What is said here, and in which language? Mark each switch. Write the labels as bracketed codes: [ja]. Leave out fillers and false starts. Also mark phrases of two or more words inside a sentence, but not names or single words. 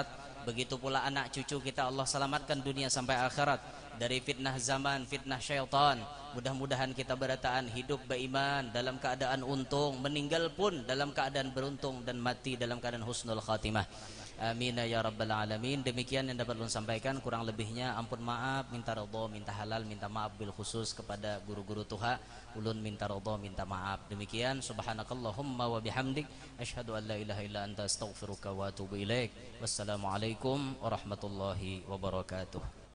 [id] Begitu pula anak cucu kita Allah selamatkan dunia sampai akhirat dari fitnah zaman, fitnah syaitan. Mudah-mudahan kita berataan hidup beriman dalam keadaan untung, meninggal pun dalam keadaan beruntung dan mati dalam keadaan [ar] حسن الخاتمة. آمين يا رب العالمين. [bjn] Demikian yang dapat ulun sampaikan, kurang lebihnya ampun maaf, minta ridha, minta halal, minta maaf [ar] بالخصوص [bjn] kepada guru-guru tuha. Ulun minta ridha, minta maaf. [ar] Demikian سبحانك اللهم وبحمدك أشهد أن لا إله إلا أنت أستغفرك وأتوب إليك. والسلام عليكم ورحمة الله وبركاته.